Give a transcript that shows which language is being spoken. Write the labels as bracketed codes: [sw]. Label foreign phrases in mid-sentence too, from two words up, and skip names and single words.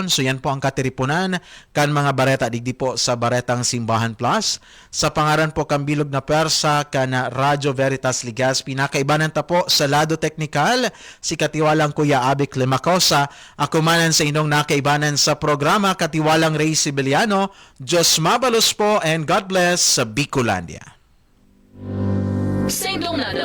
[bik] So yan po ang katiripunan kan mga bareta digdi po sa Baretang Simbahan Plus. Sa pangaran po kang bilog na persa kan Radyo Veritas Legazpi. Pinakaibanan ta po sa lado teknikal si katiwalang Kuya Abic Limacosa. Ako manan sa inyong nakaibanan sa programa Katiwalang Ray Sibiliano. Diyos mabalos po [en] and God bless [bik] sa Bicolandia. Sa indong nadang